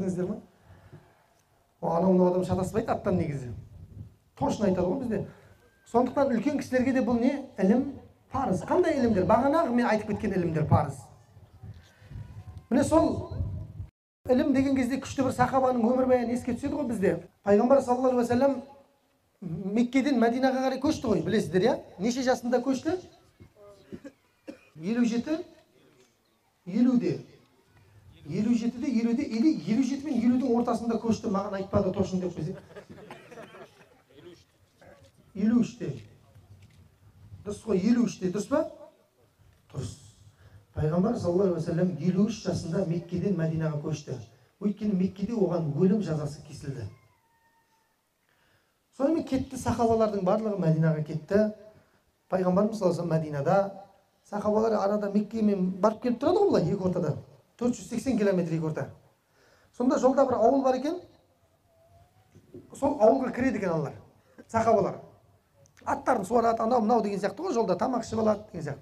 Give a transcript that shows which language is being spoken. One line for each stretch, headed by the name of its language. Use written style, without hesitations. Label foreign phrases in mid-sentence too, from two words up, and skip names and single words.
Kazakh: Анау адам шатаспайды аттан негізі. Точно айтады ғой бізде. Сондықтан үлкен кісілерге де бұл не? Ілім парыз. Қандай ілімдер? Бағанағы мен айтып кеткен ілімдер парыз. Міне сол ілім деген кезде күшті бір сахабаның өмірбаянын еске түседі ғой бізде. Пайғамбар
Arabic: صلى الله عليه وسلم
Kazakh: Меккеден Мәдинаға қарай көшті ғой, білесіздер, иә? Неше жасында көшті? 57, 50-де. 57-де, 50-де, или 57 мен 50-дің ортасында көшті, маған айтпады точно деп бізде. 53-те. Дұрыс қой, 53-те, дұрыс па? Дұрыс. Пайғамбар
Arabic: صلى الله عليه وسلم
Kazakh: 53 жасында Меккеден Мәдинаға көшті. Өйткені Меккеде оған өлім жазасы кесілді. Сонымен кетті, сахабалардың барлығы Мәдинаға кетті. Пайғамбарымыз
Arabic: صلى الله عليه وسلم
Kazakh: Мәдинада, сахабалар арада Меккемен барып келіп тұрады ғой, бұлай екі ортада. 480 километр екі орта. Сонда жолда бір ауыл бар екен. Сол ауылға кіреді екен аналар, сахабалар. Аттарын суарады, анау мынау деген сияқты ғой, жолда тамақ ішіп алады деген сияқты.